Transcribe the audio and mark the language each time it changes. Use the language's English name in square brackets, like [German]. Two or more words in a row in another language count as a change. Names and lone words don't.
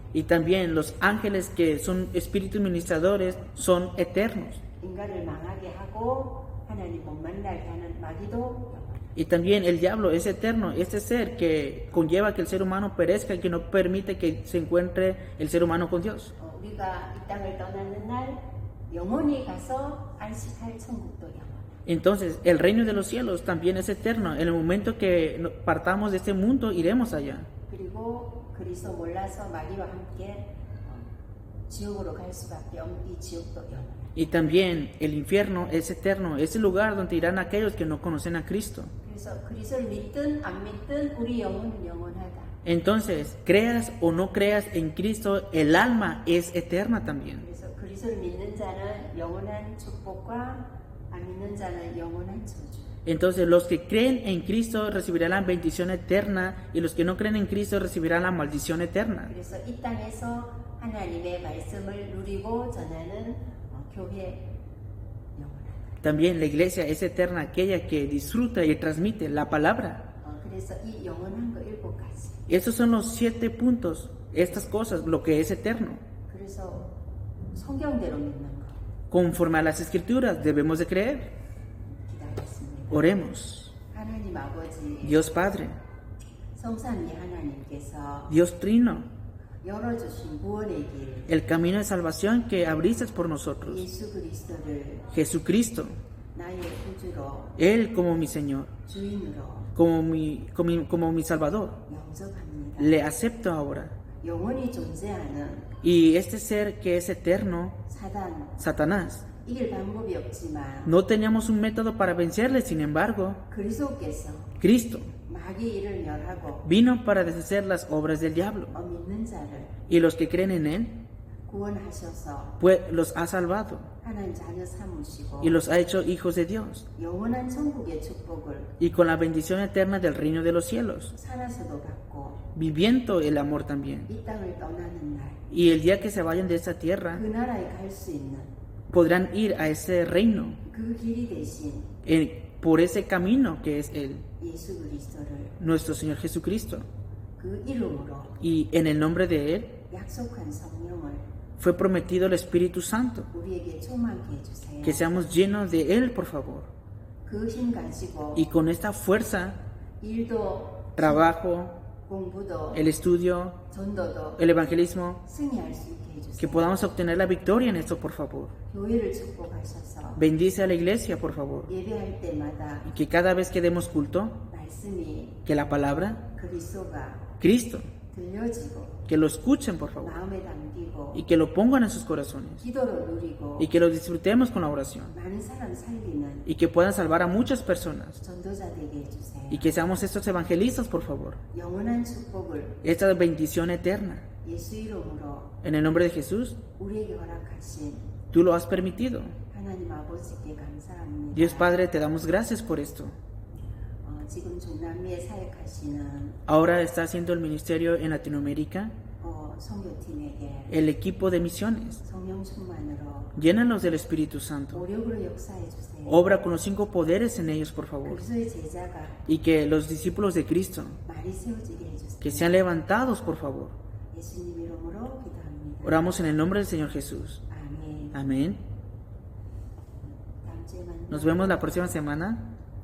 [Spanish] Y también los ángeles que son espíritus ministradores son eternos. [Korean] 인간을 망하게 하고 하나님 못 만나게 하는 마귀도 영원해요. [Spanish] Y también el diablo es eterno, este ser que conlleva que el ser humano perezca y que no permite que se encuentre el ser humano con Dios. [Korean] 우리가 이 땅을 떠나는 날 영원히 가서 안식할 천국도 영원해요. [Spanish] Entonces, el reino de los cielos también es eterno. En el momento que partamos de este mundo, iremos allá. [Korean] 그리고 그리스도 몰라서 마귀와 함께 지옥으로 갈 수밖에 없는 이 지옥도 영원해요. [Spanish] Y también el infierno es eterno, es el lugar donde irán aquellos que no conocen a Cristo. [Korean] 그래서 그리스도를 믿든 안 믿든 우리 영혼은 영원하다. [Spanish] Entonces, creas o no creas en Cristo, el alma es eterna también. [Korean] 그래서 그리스도를 믿는 자는 영원한 축복과 안 믿는 자는 영원한 저주. [Spanish] Entonces, los que creen en Cristo recibirán la bendición eterna y los que no creen en Cristo recibirán la maldición eterna. [Korean] 그래서 이 땅에서 하나님의 말씀을 누리고 전하는 교회 영원하다. [Spanish] También la iglesia es eterna, aquella que disfruta y transmite la palabra. [Korean] 그래서 이 영원한 거 7가지. [Spanish] Estos son los 7 puntos, estas cosas, lo que es eterno. [Korean] 그래서 성경대로 믿는 거 [Spanish] Conforme a las escrituras debemos de creer. [Korean] 기다렸습니다. [Spanish] Oremos. [Korean] 하나님 아버지, [Spanish] Dios Padre, [Korean] 성삼위 하나님께서 [Spanish] Dios Trino, [Korean] 열어주신 구원의 길, [Spanish] el camino de salvación que abriste por nosotros. [Korean] 예수 그리스도를 [Spanish] Jesucristo, [Korean] 나의 구주로, [Spanish] Él como mi Señor, [Korean] 주인으로 [Spanish] como mi Salvador. [Korean] 영접합니다. [Spanish] Le acepto ahora. [Korean] 영원히 존재하는 [Spanish] Y este ser que es eterno, [Korean] 사단, [Spanish] Satanás, [Korean] 이길 방법이 없지만 [Spanish] no teníamos un método para vencerle, sin embargo, [Korean] 그리스도께서 [Spanish] Cristo [Korean] 마귀 일을 멸하고 [Spanish] vino para deshacer las obras del diablo. [Korean] 믿는 자를 [Spanish] Y los que creen en Él, [Korean] 구원하셔서 [Spanish] pues los ha salvado [Korean] 하나님 자녀 삼으시고 [Spanish] y los ha hecho hijos de Dios. [Korean] 영원한 천국의 축복을 [Spanish] Y con la bendición eterna del reino de los cielos, [Korean] 살아서도 받고 [Spanish] viviendo el amor también. [Korean] 이 땅을 떠나는 날 그 [Spanish] Y el día que se vayan de esta tierra, [Korean] 나라에 갈 수 있는 [Spanish] podrán ir a ese reino [Korean] 그 길이 되신 [Spanish] por ese camino que es Él, [Korean] 예수 그리스도를 [Spanish] nuestro Señor Jesucristo. [Korean] 그 이름으로 [Spanish] Y en el nombre de Él [Korean] 약속한 성령을 [Spanish] fue prometido el Espíritu Santo. [Korean] 우리에게 충만케 해주세요. [Spanish] Que seamos llenos de Él, por favor. [Korean] 그 힘 가지고 [Spanish] Y con esta fuerza, [Korean] 일도 [Spanish] trabajo, [Korean] 공부도 [Spanish] el estudio, [Korean] 전도도 [Spanish] el evangelismo, [Korean] 승리할 수 있게 해주세요. [Spanish] que podamos obtener la victoria en esto, por favor. [Korean] 교회를 축복하셔서 [Spanish] Bendice a la iglesia, por favor. [Korean] 예배할 때마다 [Spanish] Y que cada vez que demos culto, [Korean] 말씀이 [Spanish] que la palabra, [Korean] 그리스도가 [Spanish] Cristo, [Korean] 들려지고 [Spanish] que lo escuchen, por favor. [Korean] 마음에 담기고 [Spanish] Y que lo pongan en sus corazones. [Korean] 기도로 누리고 [Spanish] Y que lo disfrutemos con la oración. [Korean] 많은 사람 살리는 [Spanish] Y que puedan salvar a muchas personas. [Korean] 전도자 되게 해주세요. [Spanish] Y que seamos estos evangelistas, por favor. [Korean] 영원한 축복을 [Spanish] Esta bendición eterna. [Korean] 예수 이름으로 [Spanish] En el nombre de Jesús, [Korean] 우리에게 허락하신 [Spanish] tú lo has permitido. [Korean] 하나님 아버지께 감사합니다. [Spanish] Dios Padre, te damos gracias por esto. [Korean] 지금 중남미에 사역하시는 [Spanish] Ahora está haciendo el ministerio en Latinoamérica, [Korean] 선교팀에게 [Spanish] el equipo de misiones. [Korean] 성령 충만으로 [Spanish] Llénanos del Espíritu Santo. [Korean] 오력으로 역사해 주세요. [Spanish] Obra con los 5 poderes en ellos, por favor. [Korean] 그리스도의 제자가 [Spanish] Y que los discípulos de Cristo, [Korean] 말이 세워지게 해주세요. [Spanish] que sean levantados, por favor. [Korean] 예수님 이름으로 기도합니다. [Spanish] Oramos en el nombre del Señor Jesús. [Korean] 아멘. [Spanish] Amén. [Korean] 다음 주에 만나요. [Spanish] Nos vemos la próxima semana.